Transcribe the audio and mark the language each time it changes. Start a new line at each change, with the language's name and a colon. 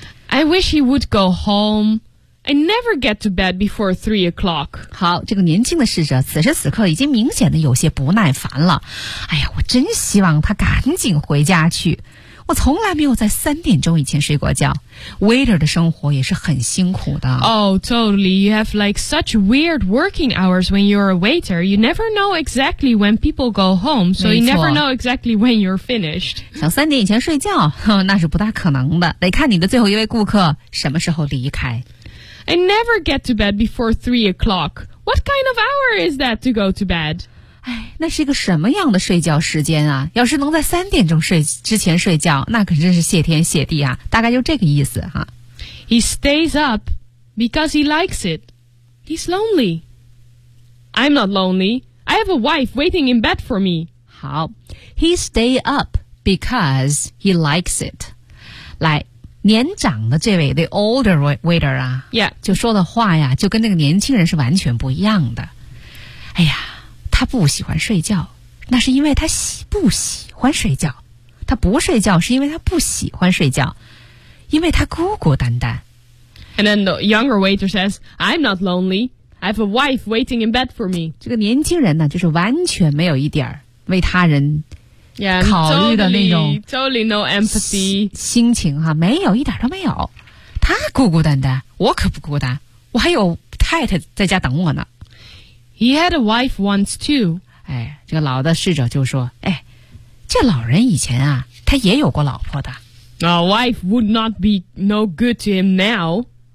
English: I wish he would go home I never get to bed before 3 o'clock
Chinese: 好这个年轻的侍者此时此刻已经明显的有些不耐烦了哎呀我真希望他赶紧回家去我从来没有在3点钟以前睡过觉 Waiter 的生活也是很辛苦的
English: Oh, totally You have like such weird working hours when you're a waiter You never know exactly when people go home So you never know exactly when you're finished
Chinese: 想3点以前睡觉那是不大可能的得看你的最后一位顾客什么时候离开 I never get to bed before 3 o'clock What kind of hour is that to go to bed? 哎，那是一个什么样的睡觉时间啊？要是能在3点钟睡之前睡觉，那可真是谢天谢地啊！大概就这个意思哈。
English: He stays up because he likes it. He's lonely. I'm not lonely. I have a wife waiting in bed for me. 好 ，He stay up because he likes it. 来，
Chinese: 年长的这位
English: the older waiter
Chinese: 啊、
English: yeah.
Chinese: 就说的话呀就跟那个年轻人是完全不一样的。哎呀他不喜欢睡觉那是因为他不喜欢睡觉。他不睡觉是因为他不喜欢睡觉因为他孤孤单单。
English: And then the younger waiter says, I'm not lonely. I have a wife waiting in bed for me.
Chinese: 这个年轻人呢就是完全没有一点为他人考虑的那种
English: totally no empathy.
Chinese: 心情哈没有一点都没有。他孤孤单单我可不孤单我还有太太在家等我呢。
English: He had a wife once too.
Chinese: 哎这个老的侍者就说哎这老人以前啊他也有过老婆的。
English: A wife would not be no good to him now.